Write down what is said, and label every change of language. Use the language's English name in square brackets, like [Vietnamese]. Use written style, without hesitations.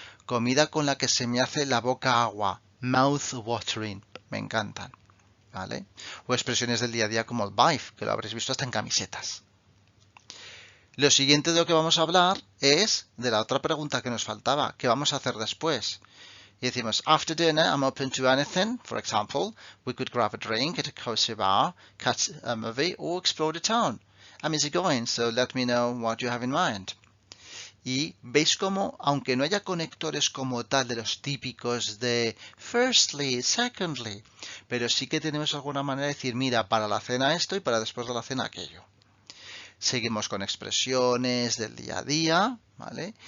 [Spanish] Comida con la que se me hace la boca agua, mouth watering, me encantan. ¿Vale? O expresiones del día a día como el bife, que lo habréis visto hasta en camisetas. Lo siguiente de lo que vamos a hablar es de la otra pregunta que nos faltaba, ¿qué vamos a hacer después? Y decimos, [English] after dinner, I'm open to anything. For example, we could grab a drink at a cozy bar, catch a movie, or explore the town. I'm easygoing, so let me know what you have in mind. [Spanish] Y veis cómo, aunque no haya conectores como tal de los típicos de firstly, secondly, pero sí que tenemos alguna manera de decir, mira, para la cena esto y para después de la cena aquello. Seguimos con expresiones del día a día, ¿vale?